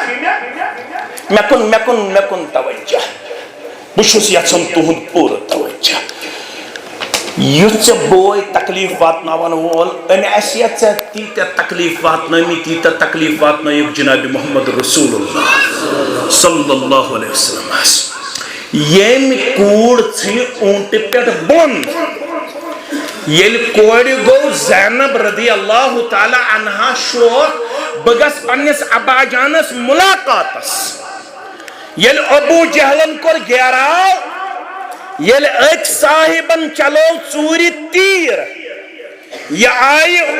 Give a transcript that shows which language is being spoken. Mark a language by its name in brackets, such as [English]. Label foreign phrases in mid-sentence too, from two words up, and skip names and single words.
[Kashmiri] مےٚ کُن توجہ بہٕ چھُس یژھان تُہُنٛد پوٗرٕ توجہ یُس ژےٚ بوے تکلیٖف واتناون وول أمۍ آسہِ یا ژےٚ تیٖتیاہ تکلیٖف واتنٲومٕتۍ تیٖتیاہ تکلیٖف واتنٲیِکھ جناب [Arabic] محمد رسول اللہ صلی اللہ علیہ وسلم [Kashmiri] ییٚمہِ کوٗر ژھٕنہِ اوٗنٹہِ پٮ۪ٹھ بۄن ییٚلہِ کورِ گوٚو زینب [Arabic] رضی اللہ تعالیٰ عنہا [Kashmiri] شوق بہٕ گژھٕ پننِس ابا جانس مُلاقاتس ییٚلہِ ابوٗ جہلن کوٚر گیراو ییٚلہِ أکۍ صاحبن چلو ژوٗرِ تیٖر یہِ آیہِ